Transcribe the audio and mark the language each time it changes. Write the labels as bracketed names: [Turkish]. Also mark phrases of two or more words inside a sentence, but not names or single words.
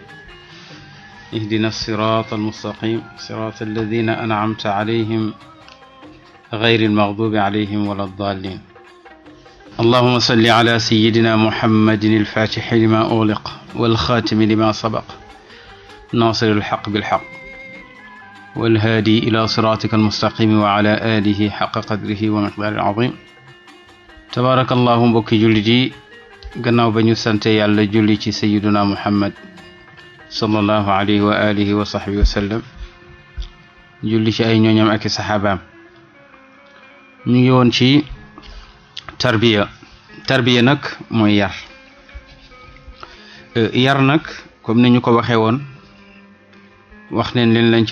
[Arabic] اهدنا الصراط المستقيم صراط الذين أنعمت عليهم غير المغضوب عليهم ولا الضالين اللهم صل على سيدنا محمد الفاتح لما أغلق والخاتم لما سبق ناصر الحق بالحق والهادي إلى صراطك المستقيم وعلى آله حق قدره ومقدار العظيم تبارك الله [Wolof] mbokki jullit yi gannaaw ba ñu sante yàlla julli ci [Arabic] سيدنا محمد صلى الله عليه وعلى آله وصحبه وسلم [Wolof] julli ci ay ñooñam ak i saxaabaam ñu ngi woon ci tarbiya nag mooy yar nag comme ni ñu ko waxee woon wax neen leen lañ ca